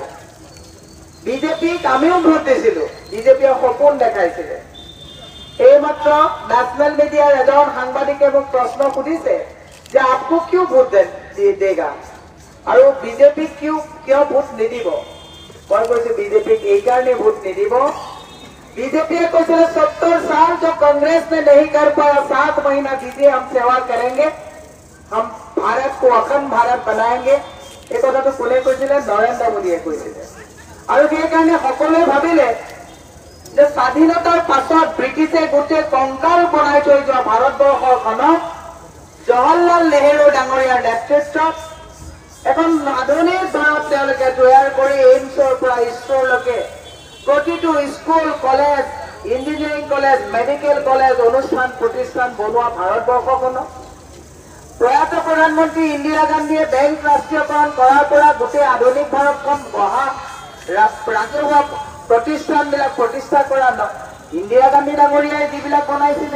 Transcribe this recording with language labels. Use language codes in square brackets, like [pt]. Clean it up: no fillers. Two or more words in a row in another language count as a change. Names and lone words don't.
[as] বিজেপিক আমিও ভোট দিছিলো, বিজেপিয়ে সপোন দেখাইছিলে। এইমাত্ৰ নেশ্যনেল মিডিয়াৰ এজন সাংবাদিকে মোক প্ৰশ্ন সুধিছে যে আপকো কিয় [hi] वोट देगा [as] আৰু বিজেপিক কিয় ভোট নিদিব। মই কৈছো বিজেপিক এই কাৰণে ভোট নিদিব। [hi] बीजेपी को 70 साल जो कांग्रेस ने नहीं कर पाया, 7 महीना दीजिए, हम सेवा करेंगे, हम भारत को अखंड भारत बनाएंगे। [as] এক কথা তো কোনে কৈছিলে নৰেন্দ্ৰ মোদীয়ে কৈছিলে। আৰু সেই কাৰণে সকলোৱে ভাবিলে যে স্বাধীনতাৰ পাছত ব্ৰিটিছে গোটেই কংকাল বনাই থৈ যোৱা ভাৰতবৰ্ষখনক জৱাহৰলাল নেহেৰু ডাঙৰীয়াৰ নেতৃত্বত এখন আধুনিক ভাৰত তেওঁলোকে তৈয়াৰ কৰি এইমছৰ পৰা ইছৰোলৈকে প্ৰতিটো স্কুল, কলেজ, ইঞ্জিনিয়াৰিং কলেজ, মেডিকেল কলেজ, অনুষ্ঠান প্ৰতিষ্ঠান বনোৱা ভাৰতবৰ্ষখনক প্ৰয়াত প্ৰধানমন্ত্ৰী ইন্দিৰা গান্ধীয়ে বেংক ৰাষ্ট্ৰীয়কৰণ কৰাৰ পৰা গোটেই আধুনিক ভাৰতখন গঢ়া ৰাজহুৱা প্ৰতিষ্ঠানবিলাক প্ৰতিষ্ঠা কৰা ইন্দিৰা গান্ধী ডাঙৰীয়াই যিবিলাক বনাইছিলে।